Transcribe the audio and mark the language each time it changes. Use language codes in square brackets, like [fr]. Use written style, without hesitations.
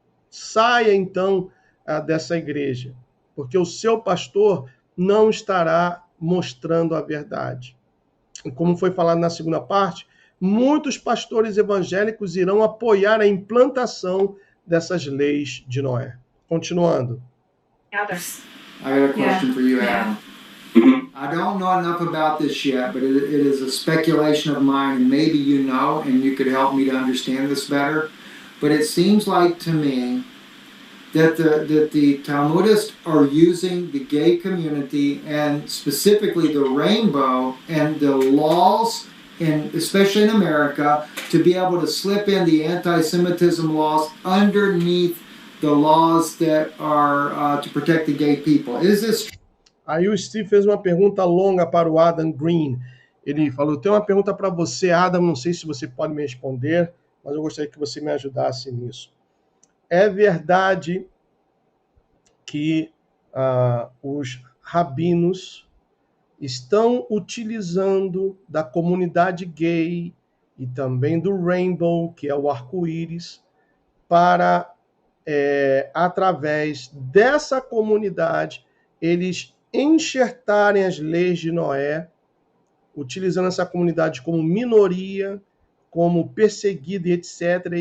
[pt] Saia, então, dessa igreja, porque o seu pastor não estará mostrando a verdade. E como foi falado na segunda parte, muitos pastores evangélicos irão apoiar a implantação dessas leis de Noé. Continuando. [en] Others. I got a question for you, Adam. I don't know enough about this yet, but it is a speculation of mine, and maybe you know, and you could help me to understand this better. But it seems like to me that the Talmudists are using the gay community and specifically the rainbow and the laws, especially in America, to be able to slip in the anti-Semitism laws underneath the laws that are to protect the gay people. Is this? [pt] Aí o Steve fez uma pergunta longa para o Adam Green. Ele falou, tem uma pergunta para você, Adam, não sei se você pode me responder, mas eu gostaria que você me ajudasse nisso. É verdade que os rabinos estão utilizando da comunidade gay e também do Rainbow, que é o arco-íris, para, através dessa comunidade, eles enxertarem as leis de Noé, utilizando essa comunidade como minoria, como perseguida e etc.